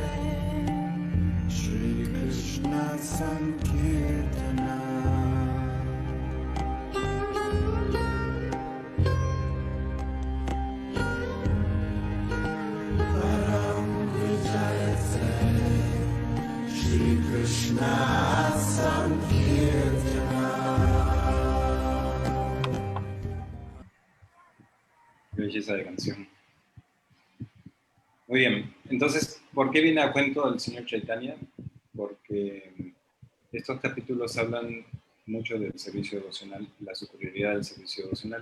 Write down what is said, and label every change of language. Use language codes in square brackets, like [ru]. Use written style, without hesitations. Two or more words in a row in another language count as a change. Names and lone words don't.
[sa] Shri Krishna Sankirtana Param Vijayate Shri Krishna Sankirtana. [es] Qué belleza de canción. Muy bien, entonces, ¿por qué viene a cuento el señor Chaitanya? Porque estos capítulos hablan mucho del servicio devocional, la superioridad del servicio devocional.